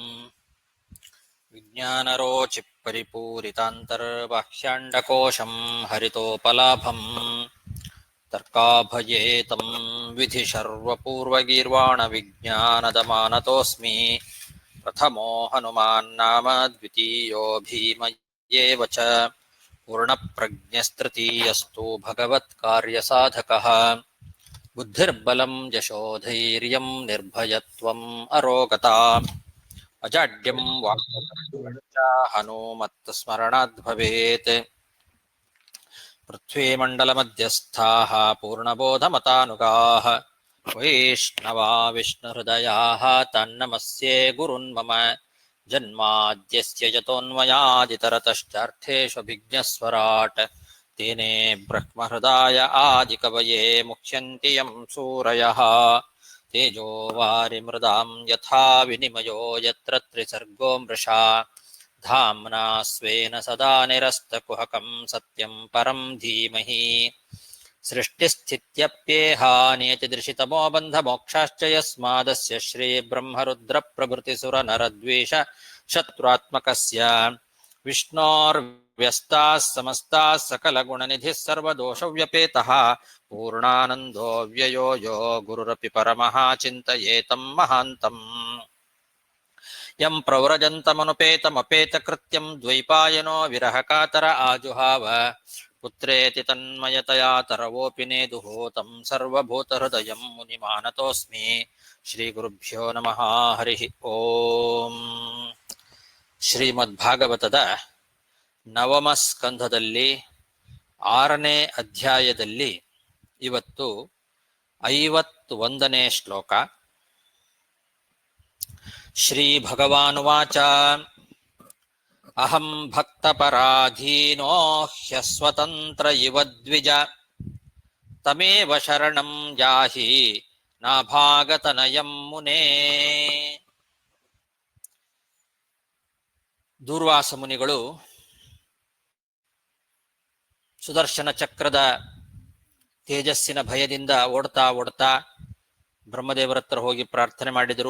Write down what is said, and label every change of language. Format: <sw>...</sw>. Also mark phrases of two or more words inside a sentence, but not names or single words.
<sa>ವಿಜ್ಞಾನರೋಚಿಪರಿಪೂರಿತಾಂತರ್ಬಾಹ್ಯಾಂಡಕೋಶಂ ಹರಿತೋಪಲಾಭಂ ತರ್ಕಾಭಯೇತಂ ವಿಧಿ ಸರ್ವಪೂರ್ವಗೀರ್ವಾಣ ವಿಜ್ಞಾನದಮಾನತೋಸ್ಮಿ. ಪ್ರಥಮೋ ಹನುಮಾನ್ ನಾಮ ದ್ವಿತೀಯೋ ಭೀಮ ಏವ ಚ. ಪೂರ್ಣಪ್ರಜ್ಞಸ್ತೃತೀಯಸ್ತು ಭಗವತ್ಕಾರ್ಯಸಾಧಕಃ. ಬುದ್ಧಿರ್ಬಲಂ ಯಶೋಧೈರ್ಯಂ ನಿರ್ಭಯತ್ವಂ ಅರೋಗತಾ. ಅಜಾಡ್ಯಂ ವಾಕ್ಪಟುಶ್ಚ ಹನುಮತ್ಸ್ಮರಣಾದ್ ಭವೇತ್. ಪೃಥ್ವೀಮಂಡಲಮಧ್ಯಸ್ಥಾಃ ಪೂರ್ಣಬೋಧಮತಾನುಗಾಃ ವೈಷ್ಣವಾ ವಿಷ್ಣುಹೃದಯಾಃ ತನ್ನಮಸ್ಯೆ ಗುರುನ್ ಮಮ. ಜನ್ಮಾದ್ಯಸ್ಯ ಯತೋನ್ಮಯಾದಿತರತಶ್ಚಾರ್ಥೇಷ್ವಭಿಜ್ಞಸ್ವರಾಟ್. ತೇನೇ ಬ್ರಹ್ಮಹೃದಾಯ ಆದಿಕವಯೇ ಮುಹ್ಯಂತಿ ಯಂ ಸೂರಯಃ. ತೇಜೋ ವಾರಿಮೃದಾಂ ಯಥಾ ವಿನಿಮಯೋ ಯತ್ರ ತ್ರಿಸರ್ಗೋ ಮೃಷಾ. ಧಾಮ್ನಾ ಸ್ವೇನ ಸದಾ ನಿರಸ್ತಕುಹಕಂ ಸತ್ಯಂ ಪರಂ ಧೀಮಹಿ. ಸೃಷ್ಟಿಸ್ಥಿತ್ಯಪ್ಯೇಹಾನಿಯತಿದೃಶಿತಮೋ ಬಂಧಮೋಕ್ಷಾಶ್ಚ ಯಸ್ಮಾದಸ್ಯ ಶ್ರೀಬ್ರಹ್ಮರುದ್ರಪ್ರಭೃತಿಸುರನರದ್ವೇಷ ಶತ್ರುತ್ಮಕಸ್ಯ. ವಿಷ್ಣೋರ್ವ್ಯಸ್ತಾಃ ಸಮಸ್ತಾಃ ಸಕಲಗುಣನಿಧಿಃ ಸರ್ವದೋಷವ್ಯಪೇತಃ. ಪೂರ್ಣಾನಂದೋ ವ್ಯಯೋ ಯೋ ಗುರುರಪಿ ಪರಮಃ ಚಿಂತಯೇತಂ ಮಹಾಂತಂ. ಯಂ ಪ್ರವ್ರಜन्तಮನುಪೇತಮಪೇತಕೃತ್ಯಂ ದ್ವೈಪಾಯನೋ ವಿರಹಕಾತರ ಆಜುಹಾವ. ಪುತ್ರೇತಿ ತನ್ಮಯತಯಾ ತರವೋಪಿ ನೇದುಃ तं ಸರ್ವಭೂತಹೃದಯಂ ಮುನಿಮಾನತೋಸ್ಮಿ. ಶ್ರೀಗುರುಭ್ಯೋ ನಮಃ. ಹರಿ ಓಂ.</sa> <kn>ಶ್ರೀಮದ್ಭಾಗವತದ ನವಮ ಸ್ಕಂಧದಲ್ಲಿ 6ನೇ ಅಧ್ಯಾಯದಲ್ಲಿ ಇವತ್ತು 51ನೇ ಶ್ಲೋಕ.</kn> <sa>ಶ್ರೀ ಭಗವಾನುವಾಚ ಅಹಂ ಭಕ್ತಪರಾಧೀನೋ ಹ್ಯಸ್ವತಂತ್ರ ಇವ ದ್ವಿಜ. ತಮೇವ ಶರಣಂ ಯಾಹಿ ನಾಭಾಗತನಯಂ ಮುನೇ.</sa> <kn>ದೂರ್ವಾಸ ಮುನಿಗಳು ಸುದರ್ಶನ ಚಕ್ರದ ತೇಜಸ್ಸಿನ ಭಯದಿಂದ ಓಡ್ತಾ ಓಡ್ತಾ ಬ್ರಹ್ಮದೇವರ ಹತ್ರ ಹೋಗಿ ಪ್ರಾರ್ಥನೆ ಮಾಡಿದರು.</kn>